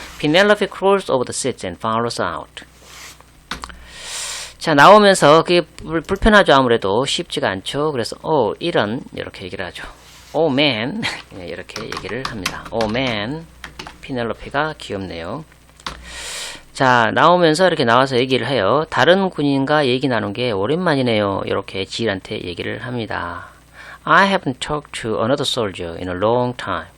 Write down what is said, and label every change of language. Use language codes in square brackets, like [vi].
[en] Penelope crawls over the seat and follows her out. [ko] 자, 나오면서 그게 불편하죠. 아무래도 쉽지가 않죠. 그래서 이런 이렇게 얘기를 하죠. [en] Oh man [ko] 이렇게 얘기를 합니다. [en] Oh man. [ko] 피넬로피가 귀엽네요. 자, 나오면서 이렇게 나와서 얘기를 해요. 다른 군인과 얘기 나눈 게 오랜만이네요. 이렇게 지일한테 얘기를 합니다. [en] I haven't talked to another soldier in a long time.